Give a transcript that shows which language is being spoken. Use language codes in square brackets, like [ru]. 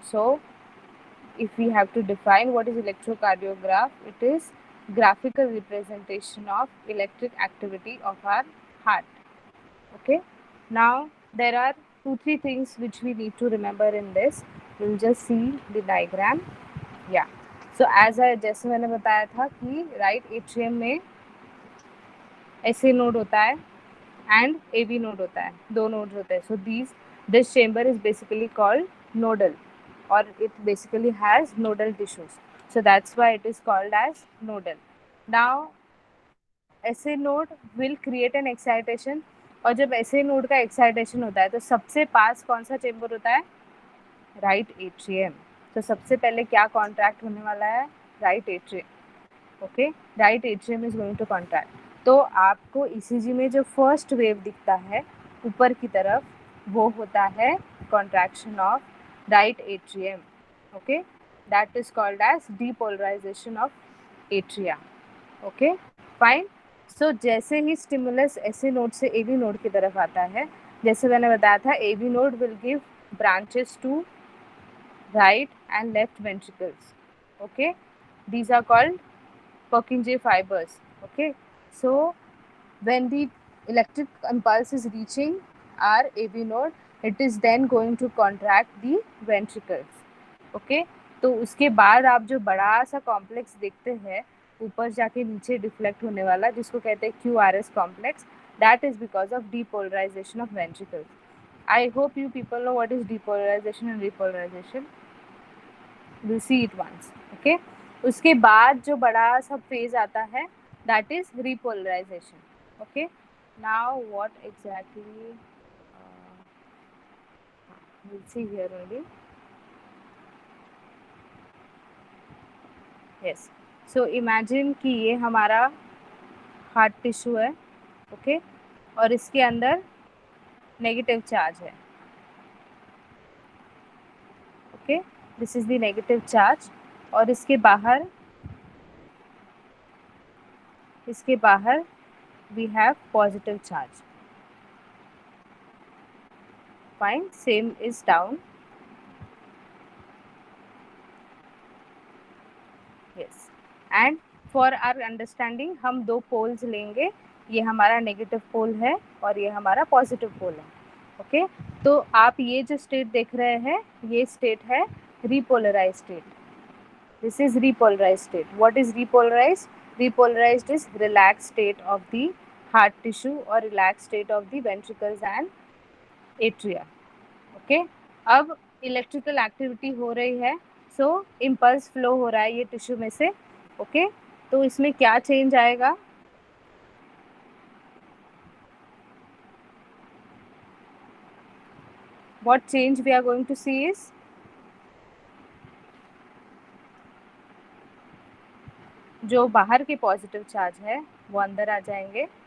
[en] So if we have to define what is electrocardiograph, it is graphical representation of electric activity of our heart. Okay, now there are 2-3 things which we need to remember in this. We'll just see the diagram. Yeah, so as I [hi] जैसे मैंने बताया था कि right atrium में SA node होता है [en] and [hi] AV node होता है, दो नोड्स होते हैं. [en] So this chamber is basically called nodal, or it basically has nodal tissues. So that's why it is called as nodal. Now SA node will create an excitation, [hi] और जब SA node का excitation होता है तो सबसे पास कौन सा chamber होता है? Right atrium. तो सबसे पहले क्या कॉन्ट्रैक्ट होने वाला है? Right atrium. [en] Okay, right atrium is going to contract. [hi] तो आपको ECG में जो [en] first wave [hi] दिखता है ऊपर की तरफ, वो होता है [en] Contraction of right atrium. Okay, that is called as depolarization of atria. Okay, fine. So [hi] जैसे ही [en] stimulus SA node से AV node [hi] की तरफ आता है, जैसे मैंने बताया था, [en] AV node will give branches to right and left ventricles. Okay, these are called Purkinje fibers. Okay, so when the electric impulse is reaching our AV node, it is then going to contract the ventricles. [hi] Okay, तो उसके बाद आप जो बड़ा सा complex देखते हैं ऊपर जाके नीचे डिफ्लेक्ट होने वाला, जिसको कहते हैं QRS complex, [en] that is because of depolarization of ventricles. I hope you people know what is depolarization and repolarization. We'll see it once. [hi] Okay, उसके बाद जो बड़ा सा फेज आता है, [en] that is repolarization. Okay, now what exactly we'll see here only. Yes, so imagine [hi] कि ये हमारा हार्ट टिश्यू है. ओके, और इसके अंदर नेगेटिव चार्ज है. [en] okay, this is the negative charge, [hi] और इसके बाहर [en] we have positive charge. Fine, same is down. Yes, and for our understanding [hi] हम दो पोल्स लेंगे. ये हमारा नेगेटिव पोल है और ये हमारा पॉजिटिव पोल है. ओके, तो आप ये जो स्टेट देख रहे हैं, ये स्टेट है repolarise state. [en] This is repolarize state. What is repolarize? Repolarized is relaxed state of the heart tissue or relaxed state of the ventricles and atria. [hi] Okay, अब इलेक्ट्रिकल एक्टिविटी हो रही है, सो इम्पल्स फ्लो हो रहा है ये tissue में से. ओके, तो इसमें क्या चेंज आएगा? [en] What change we are going to see is [hi] जो बाहर के पॉजिटिव चार्ज है वो अंदर आ जाएंगे.